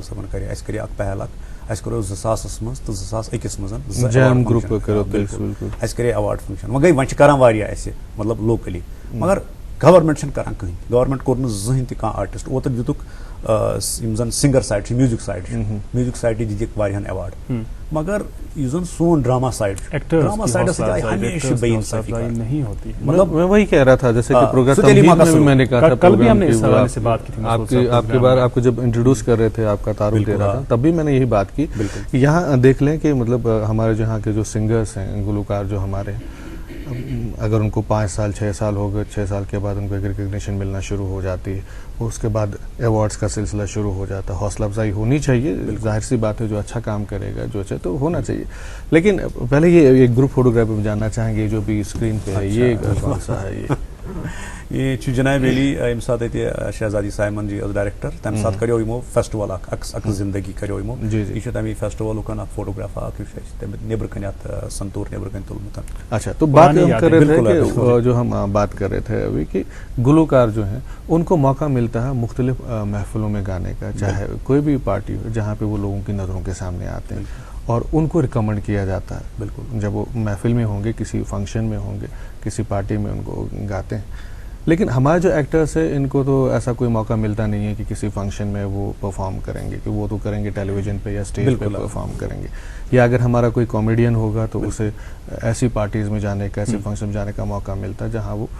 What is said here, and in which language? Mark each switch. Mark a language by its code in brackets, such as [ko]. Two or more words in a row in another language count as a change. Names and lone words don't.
[ks] صٲبن کرے اَسہِ کرے اکھ پہل اکھ اَسہِ کوٚر 2000 منٛز تہٕ 2001 منٛز اَسہِ کرے [en] award function [ks] وۄنۍ گٔے وۄنۍ چھِ کران واریاہ اَسہِ مطلب لوکلی مگر گورمنٹ چھنہٕ کران کٕہٕنۍ گورمنٹ کوٚر نہٕ زٕہٕنۍ تہِ کانٛہہ آرٹِسٹ اوترٕ دِتُکھ یِم زن [en] singer side [ks] چھِ [en] music side [ks] چھُ [en] music side [ks] دِتِکھ واریاہن ایواڈ مگر یُس زن سون [en] drama side [ks] چھُ [en] drama side [ks] سۭتۍ آیہِ ہمیشہ بے انصافی [ur] مطلب میں وہی کہہ رہا تھا جیسے کہ پروگرام میں میں نے کہا تھا آپ کو جب انٹروڈیوس کر رہے تھے آپ کا تعارف دے رہا تھا تب بھی میں نے یہی بات کی یہاں دیکھ لیں کہ مطلب ہمارے جو یہاں کے جو سنگرس ہیں گلوکار جو ہمارے ہیں اگر ان کو 5 سال 6 سال ہو گئے 6 سال کے بعد ان کو ایک ریکگنیشن ملنا شروع ہو جاتی ہے اس کے بعد ایوارڈس کا سلسلہ شروع ہو جاتا ہے حوصلہ افزائی ہونی چاہیے ظاہر سی بات ہے جو اچھا کام کرے گا جو اچھا تو ہونا چاہیے لیکن پہلے یہ ایک [en] group photography [ur] میں جاننا چاہیں گے جو بھی اسکرین پہ ہے یہ کون سا ہے [ks] یہ چھُ جناب علی ییٚمہِ ساتہٕ ییٚتہِ شہزادی سایمن جی ٲس ڈایریکٹر تَمہِ ساتہٕ کریو یِمو فیسٹول اکھ زندگی کریو یِمو یہِ چھُ تَمے فیسٹولُک اکھ فوٹوگراف اکھ یُس اَسہِ تَمہِ نیبرٕ کَنہِ اَتھ سنتوٗر نیبرٕ کَنہِ تُلمُت. [ur] اچھا تو بات ہم کر رہے تھے کہ جو ہم بات کر رہے تھے ابھی کہ گلوکار جو ہیں ان کو موقع ملتا ہے مختلف محفلوں میں گانے کا چاہے کوئی بھی پارٹی ہو جہاں پہ وہ لوگوں کی نظروں کے سامنے آتے ہیں اور ان کو ریکمنڈ کیا جاتا ہے بالکل جب وہ محفل میں ہوں گے کسی فنکشن میں ہوں گے کسی پارٹی میں ان کو گاتے ہیں لیکن ہمارے جو ایکٹرس ہیں ان کو تو ایسا کوئی موقع ملتا نہیں ہے کہ کسی فنکشن میں وہ پرفارم کریں گے کہ وہ تو کریں گے ٹیلی ویژن پہ یا اسٹیج پہ پرفارم کریں گے یا اگر ہمارا کوئی کامیڈین ہوگا تو اسے ایسی پارٹیز میں جانے کا ایسے فنکشن میں جانے کا موقع ملتا ہے جہاں وہ